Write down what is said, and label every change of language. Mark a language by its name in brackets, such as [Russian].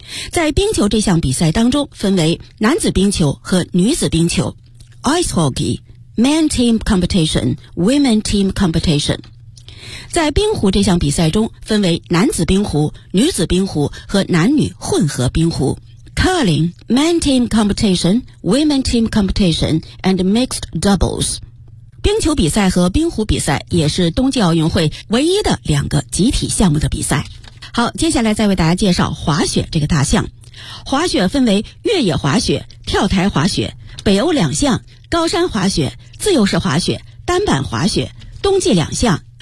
[Chinese] 在冰球这项比赛当中，分为男子冰球和女子冰球 [English] Ice Hockey Men Team Competition [Chinese] Women Team Competition。在冰壶这项比赛中，分为男子冰壶、女子冰壶和男女混合冰壶。 [English] Curling, men team competition, women team competition, and mixed doubles. [Chinese] 冰球比赛和冰壶比赛也是冬季奥运会唯一的两个集体项目的比赛。好，接下来再为大家介绍滑雪这个大项。滑雪分为越野滑雪、跳台滑雪、北北欧两项，高山滑雪、自由式滑雪、单板滑雪，冬季两项。